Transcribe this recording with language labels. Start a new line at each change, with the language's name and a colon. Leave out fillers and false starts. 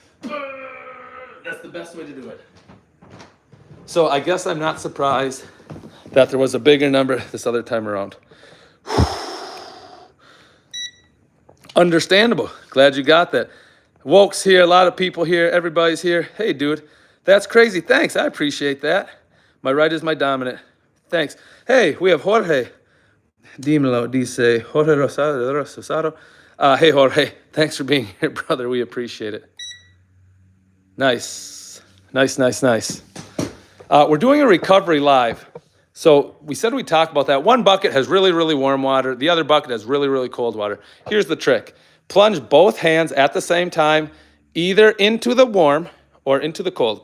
English: That's the best way to do it. So I guess I'm not surprised that there was a bigger number this other time around. Understandable. Glad you got that. Woke's here, a lot of people here, everybody's here. Hey, dude, that's crazy. Thanks, I appreciate that. My right is my dominant. Thanks. Hey, we have Jorge.
Spanish: Dímelo, dice Jorge Rosado.
English: Hey, Jorge, thanks for being here, brother. We appreciate it. Nice. We're doing a recovery live. So we said we'd talk about that. One bucket has really, really warm water. The other bucket has really, really cold water. Here's the trick. Plunge both hands at the same time, either into the warm or into the cold.